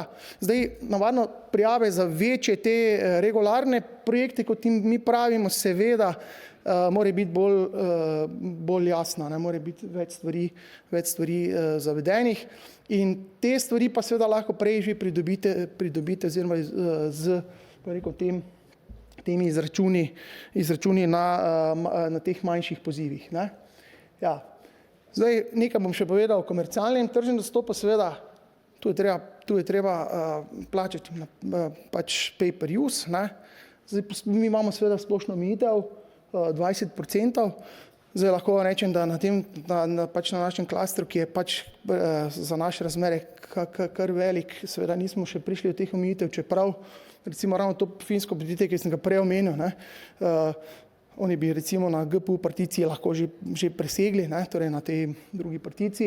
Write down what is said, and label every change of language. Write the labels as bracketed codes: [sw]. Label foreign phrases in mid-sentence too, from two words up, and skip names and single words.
[sl] Zdaj, navadno prijave za večje te regularne projekte, kot mi pravimo, seveda mora biti bolj jasna, ne, mora biti več stvari zavedenih in te stvari pa seveda lahko prej že pridobite oziroma z temi izračuni na teh manjših pozivih. Ne. Ja. Zdaj, nekaj bom še povedal o komercialnem tržnem dostopu, seveda, tu je treba plačati pač [en] pay per use. [sl] Ne. Zdaj, mi imamo seveda splošno omejitev 20%. Zdaj lahko rečem, da pač na našem klastru, ki je pač za naše razmere kar velik, seveda nismo še prišli do teh omejitev, čeprav recimo ravno to finsko podjetje, ki sem ga prej omenil, ne, oni bi recimo na GPU particiji lahko že presegli, ne, torej na tej drugi particiji.